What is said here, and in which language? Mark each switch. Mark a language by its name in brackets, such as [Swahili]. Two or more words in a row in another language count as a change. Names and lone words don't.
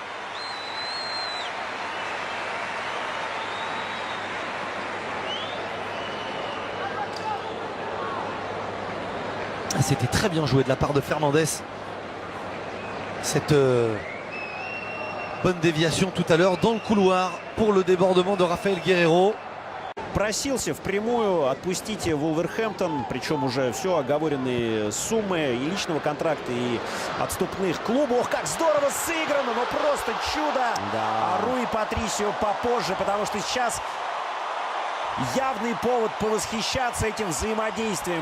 [French] C'était très bien joué de la part de Fernandez. Cette bonne déviation tout à l'heure dans le couloir pour le débordement de Raphaël Guerreiro. [Russian] Просился впрямую отпустить Вулверхэмптон, причем уже все оговоренные суммы и личного контракта, и отступных клубов. Ох, как здорово сыграно, но просто чудо. Да. Руи Патрисио попозже, потому что сейчас явный повод повосхищаться этим взаимодействием.